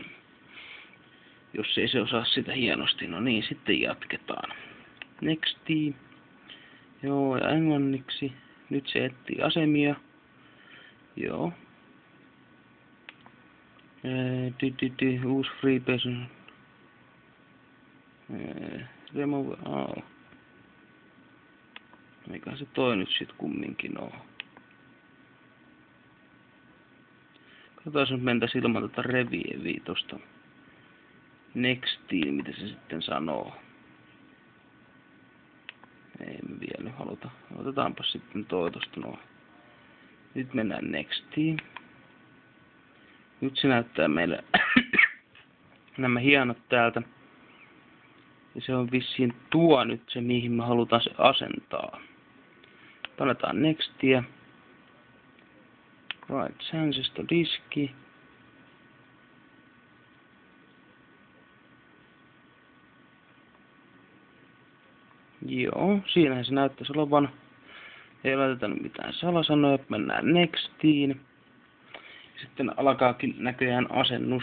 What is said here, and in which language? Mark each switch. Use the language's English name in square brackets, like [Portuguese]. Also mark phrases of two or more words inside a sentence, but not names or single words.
[Finnish] Jos ei se osaa sitä hienosti, no niin, sitten jatketaan. Nexti. Joo, ja englanniksi. Nyt se etsii asemia. Joo. Uusi FreeBSD. [English] Remove all. [Finnish] Mikä se toi nyt sit kumminkin on? Katsotaan, jos mentäis ilman tota revieviä tosta Nextiin, mitä se sitten sanoo. Ei me vielä nyt haluta. Otetaanpa sitten toi tosta noin. Nyt mennään Nextiin. Nyt se näyttää meille nämä hienot täältä. Ja se on vissiin tuo nyt se, mihin me halutaan se asentaa. Palataan Nextia. [English] Right, changes to diski. [Finnish] Joo, siinähän se näyttäisi olevan. Ei laiteta mitään salasanoja, mennään Nextiin. Sitten alkaakin näköjään asennus.